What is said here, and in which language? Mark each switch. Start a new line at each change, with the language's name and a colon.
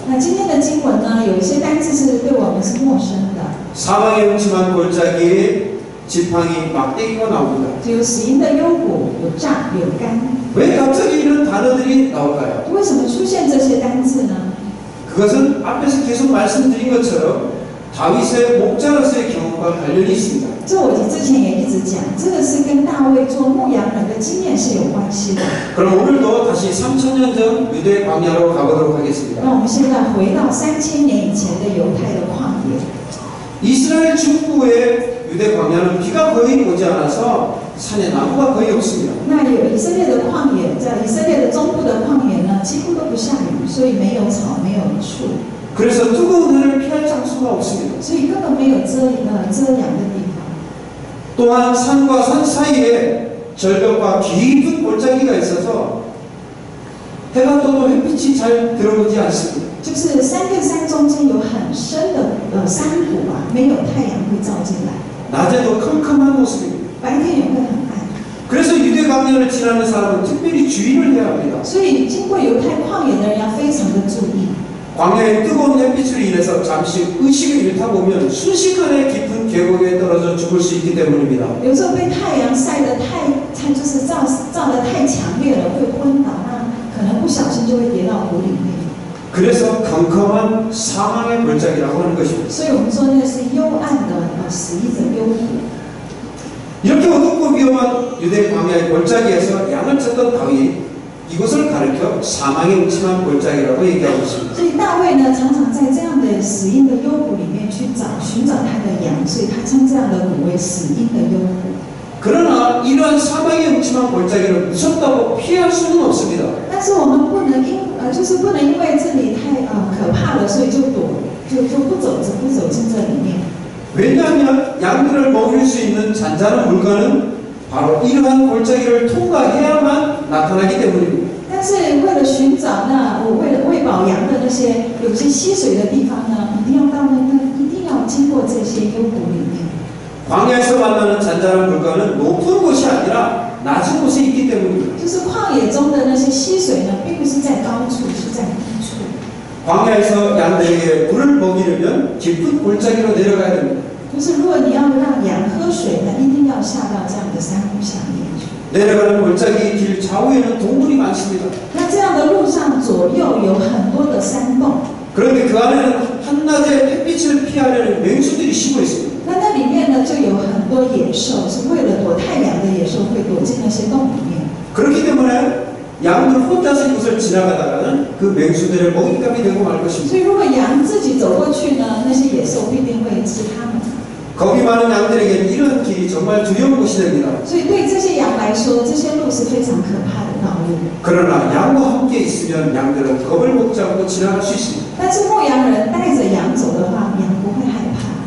Chinese: 那今天的经文呢，有一些单字是对我们是陌生的，
Korean: 사망의 음침한 골짜기에 지팡이, 막대기가 나옵니다.
Chinese: 有死荫的幽谷，有杖，有竿。
Korean: 왜 갑자기 이런 단어들이 나올까요?
Chinese: 为什么出现这些单字呢？
Korean: 그것은 앞에서 계속 말씀드린 것처럼 다윗의 목자로서의 경험과 관련이 있습니다.
Chinese: 这我之前也一直讲，这个是跟大卫做牧羊人的经验是有关系的。
Korean: 그럼 오늘도 다시 3000년 전 유대 광야로 가보도록
Chinese: 那
Korean: 하겠습니다.
Chinese: 我们现在回到3000年以前的犹太的旷野。
Korean: 이스라엘 중부의 유대 광야는 비가 거의 오지 않아서 산에 나무가 거의 없습니다.
Chinese: 那有以色列的旷野，在以色列的中部的旷野呢，几乎都不下雨，所以没有草，没有树，
Korean: 그래서 뜨거운 해를 피할 장소가 없습니다.
Chinese: 所以根本没有遮阳的地方。
Korean: 또한 산과 산 사이에 절벽과 깊은 골짜기가 있어서 해가 떠도 햇빛이 잘 들어오지 않습니다.
Chinese: 就是山跟山中间有很深的山谷啊，没有太阳会照进来，
Korean: 낮에도 캄캄한 모습입니다.
Chinese: 白天也会很暗。
Korean: 그래서 유대 광야를 지나는 사람은 특별히 주의를 해야 합니다.
Chinese: 所以经过犹太旷野的人要非常的注意。
Korean: 광야의 뜨거운 햇빛으로 인해서 잠시 의식을 잃다 보면 순식간에 깊은 계곡에 떨어져 죽을 수 있기 때문입니다.
Chinese: 有时候被太阳晒得它就是照得太强烈了，会昏倒，那可能不小心就会跌到湖里面。
Korean: 그래서 캄캄한 사망의 골짜기라고 하는 것입니다.
Chinese: 所以我们说那是幽暗的死荫的幽谷。
Korean: 이렇게 어둡고 위험한 유대 광야의 골짜기에서 양을 찾던 다윗 이것을 가리켜 사망의 음침한 골짜기라고 얘기하고 있습니다.
Chinese: 所以大卫呢，常常在这样的死荫的幽谷里面去寻找他的羊，所以他称这样的谷为死荫的幽谷。
Korean: 그러나 이러한 사망의 음침한 골짜기를 무섭다고 피할 수는 없습니다.
Chinese: 但是我们不能就是不能因为这里太可怕了，所以就不走进这里面。
Korean: 왜냐하면 양들을 먹일 수 있는 잔잔한 물건은 바로 이러한 골짜기를 통과해야만 나타나기 때문입니다.
Chinese: 但是为了寻找为了喂饱羊的那些有些溪水的地方呢，一定要经过这些幽谷里面。
Korean: 광야에서 만나는 잔잔한 물건은 높은 곳이 아니라 낮은 곳에 있기 때문입니다.
Chinese: 就是旷野中的那些溪水呢，并不是在高处，是在低处。
Korean: 광야에서 양들에게 물을 먹이려면 깊은 골짜기로 내려가야 됩니다.
Chinese: 就是如果你要让羊喝水呢，一定要下到这样的山谷下面去。
Korean: 내려가는 골짜기 길 좌우에는 동굴이 많습니다.
Chinese: 那这样的路上左右有很多的山洞，
Korean: 그런데 그 안에는 한낮에 햇빛을 피하려는 맹수들이 쉬고 있습니다.
Chinese: 那里面呢就有很多野兽，是为了躲太阳的野兽会躲进那些洞里面。
Korean: 그렇기 때문에 양들 혼자서 이곳을 지나가다가는 그 맹수들의 먹잇감이 되고 말 것입니다.
Chinese: 所以如果羊自己走过去呢，那些野兽必定会吃它们。
Korean: 겁이 많은 양들에게 이런 길이 정말 두려운 곳이 됩니다.
Chinese: 所以对这些羊来说，这些路是非常可怕的道路。
Korean: 그러나 양과 함께 있으면 양들은 겁을 먹지 않고 지나갈 수 있습니다.
Chinese: 但是牧羊人带着羊走的话，羊不会害怕，